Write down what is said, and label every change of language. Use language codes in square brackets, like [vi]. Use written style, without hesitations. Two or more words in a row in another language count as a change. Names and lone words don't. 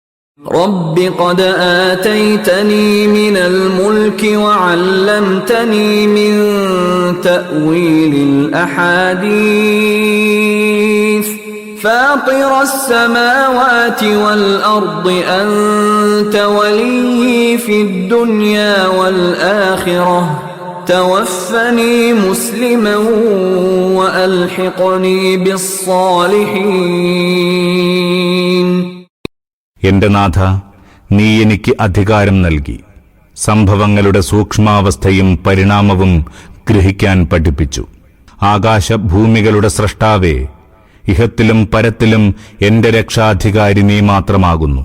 [ar] رب قد آتيتني من الملك وعلمتني من تأويل الأحاديث فاطر السماوات والأرض أنت ولي في الدنيا والآخرة توفني مسلما وألحقني بالصالحين. [ml] എന്റെ നാഥ, നീ എനിക്ക് അധികാരം നൽകി, സംഭവങ്ങളുടെ സൂക്ഷ്മാവസ്ഥയും പരിണാമവും ഗ്രഹിക്കാൻ പഠിപ്പിച്ചു. ആകാശഭൂമികളുടെ സ്രഷ്ടാവേ, ഇഹത്തിലും പരത്തിലും എന്റെ രക്ഷാധികാരി നീ മാത്രമാകുന്നു.